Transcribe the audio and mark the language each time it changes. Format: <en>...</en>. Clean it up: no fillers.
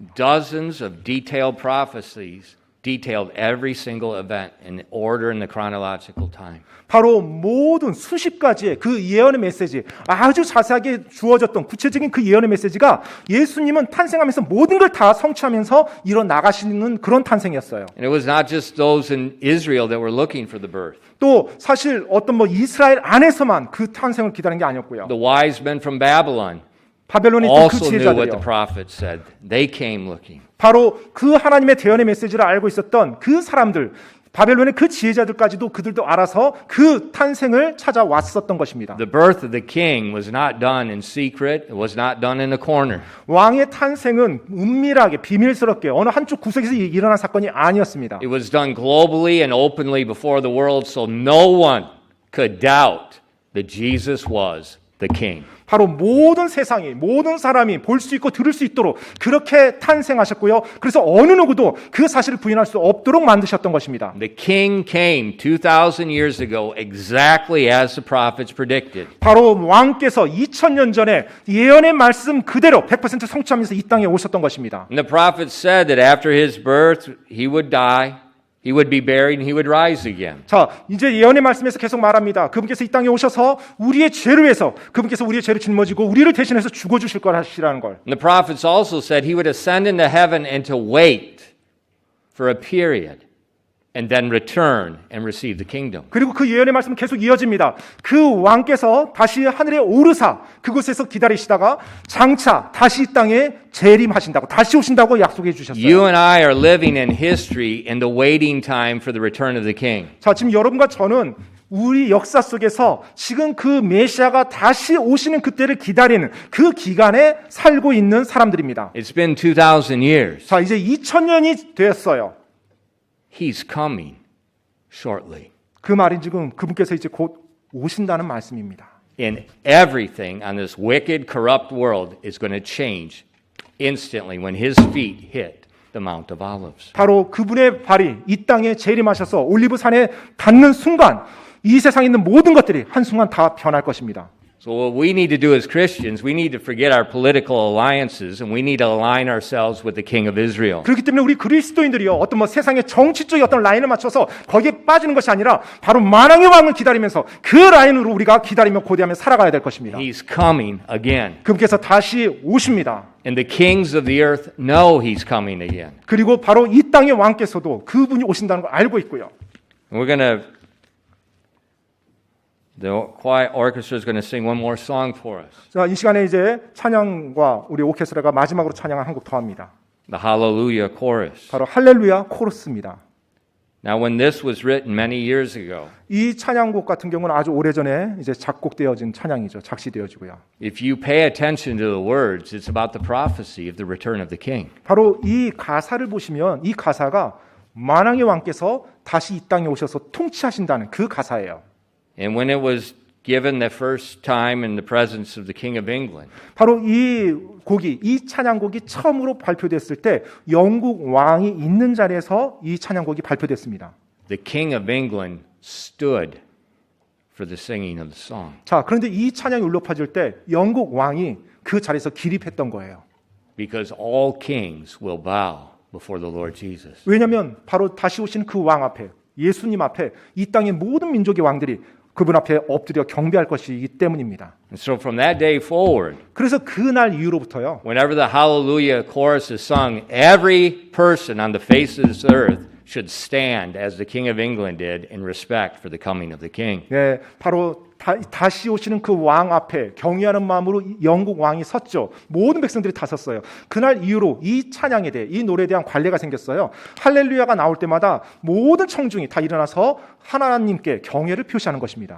<en>Dozens of detailed prophecies detailed every single event in order in the chronological time.</en> <ko>바로 모든 수십 가지의 그 예언의 메시지, 아주 자세하게 주어졌던 구체적인 그 예언의 메시지가 예수님은 탄생하면서 모든 걸 다 성취하면서 일어나가시는 그런 탄생이었어요.</ko> <en>And it was not just those in Israel that were looking for the birth.</en> <ko>또 사실 어떤 이스라엘 안에서만 그 탄생을 기다리는 게 아니었고요.</ko> <en>The wise men from Babylon</en> <ko>바벨론에 있던 그</ko> <en>also knew what the</en> <ko>지혜자들이요.</ko> <en>prophets said. They came looking.</en> <ko>바로 그 하나님의 대언의 메시지를 알고 있었던 그 사람들, 바벨론의 그 지혜자들까지도 그들도 알아서 그 탄생을 찾아왔었던 것입니다.</ko> <en>The birth of the king was not done in secret. It was not done in a corner.</en> <ko>왕의 탄생은 은밀하게 비밀스럽게 어느 한쪽 구석에서 일어난 사건이 아니었습니다.</ko> <en>It was done globally and openly before the world, so no one could doubt that Jesus was the king.</en> <ko>바로 모든 세상이 모든 사람이 볼 수 있고 들을 수 있도록 그렇게 탄생하셨고요. 그래서 어느 누구도 그 사실을 부인할 수 없도록 만드셨던 것입니다.</ko> <en>The king came 2,000 years ago exactly as the prophets predicted.</en> <ko>바로 왕께서 2000년 전에 예언의 말씀 그대로 100% 성취하면서 이 땅에 오셨던 것입니다.</ko> <en>And the prophets said that after his birth, he would die, he would be buried, and he would rise again.</en> <ko>자, 이제 예언의 말씀에서 계속 말합니다. 그분께서 이 땅에 오셔서 우리의 죄를 위해서 그분께서 우리의 죄를 짊어지고 우리를 대신해서 죽어주실 거라시라는 걸.</ko> <en>And the prophets also said he would ascend into heaven and to wait for a period and then return and receive the kingdom.</en> <ko>그리고 그 예언의 말씀은 계속 이어집니다. 그 왕께서 다시 하늘에 오르사 그곳에서 기다리시다가 장차 다시 이 땅에 재림하신다고 다시 오신다고 약속해</ko> <en>You</en> <ko>주셨어요.</ko> <en>and I are living in history in the waiting time for the return of the king.</en> <ko>자, 지금 여러분과 저는 우리 역사 속에서 지금 그 메시아가 다시 오시는 그때를 기다리는 그 기간에 살고 있는 사람들입니다.</ko> <en>It's been 2,000 years.</en> <ko>자, 이제 2000년이 되었어요.</ko> <en>He's coming shortly.</en> <ko>그 말인 지금 그분께서 이제 곧 오신다는 말씀입니다.</ko> <en>And everything on this wicked, corrupt world is going to change instantly when his feet hit the Mount of Olives.</en> <ko>바로 그분의 발이 이 땅에 재림하셔서 올리브산에 닿는 순간 이 세상에 있는 모든 것들이 한순간 다 변할 것입니다.</ko> <en>So what we need to do as Christians, we need to forget our political alliances and we need to align ourselves with the King of Israel.</en> <ko>그렇기 때문에 우리 그리스도인들이요 어떤 뭐 세상의 정치적인 어떤 라인을 맞춰서 거기에 빠지는 것이 아니라 바로 만왕의 왕을 기다리면서 그 라인으로 우리가 기다리며 고대하며 살아가야 될 것입니다.</ko> <en>He's coming again.</en> <ko>그분께서 다시 오십니다.</ko> <en>And the kings of the earth know he's coming again.</en> <ko>그리고 바로 이 땅의 왕께서도 그분이 오신다는 걸 알고 있고요.</ko> <en>And we're going to The quiet orchestra is going to sing one more song for us.</en> <ko>자, 이 시간에 이제 찬양과 우리 오케스트라가 마지막으로 찬양을 한 곡 더 합니다.</ko> <en>The Hallelujah chorus.</en> <ko>바로 할렐루야 코러스입니다.</ko> <en>Now, when this was written many years ago,</en> <ko>이 찬양곡 같은 경우는 아주 오래전에 이제 작곡되어진 찬양이죠. 작시되어지고요.</ko> <en>if you pay attention to the words, it's about the prophecy of the return of the king.</en> <ko>바로 이 가사를 보시면 이 가사가 만왕의 왕께서 다시 이 땅에 오셔서 통치하신다는 그 가사예요.</ko> <en>And when it was given the first time in the presence of the King of England,</en> <ko>바로 이 곡이 이 찬양곡이 처음으로 발표됐을 때 영국 왕이 있는 자리에서 이 찬양곡이 발표됐습니다.</ko> <en>the King of England stood for the singing of the song.</en> <ko>자, 그런데 이 찬양이 울려 퍼질 때 영국 왕이 그 자리에서 기립했던 거예요.</ko> <en>Because all kings will bow before the Lord Jesus.</en> <ko>왜냐하면 바로 다시 오신 그 왕 앞에 예수님 앞에 이 땅의 모든 민족의 왕들이 그분 앞에 엎드려 경배할 것이기 때문입니다.</ko> <en>And so from that day forward,</en> <ko>그래서 그날 이후로부터요.</ko> <en>whenever the Hallelujah chorus is sung, every person on the face of this earth should stand as the King of England did in respect for the coming of the King.</en> <ko>네, 바로 다시 오시는 그 왕 앞에 경외하는 마음으로 영국 왕이 섰죠. 모든 백성들이 다 섰어요. 그날 이후로 이 찬양에 대해 이 노래에 대한 관례가 생겼어요. 할렐루야가 나올 때마다 모든 청중이 다 일어나서 하나님께 경외를 표시하는 것입니다.</ko>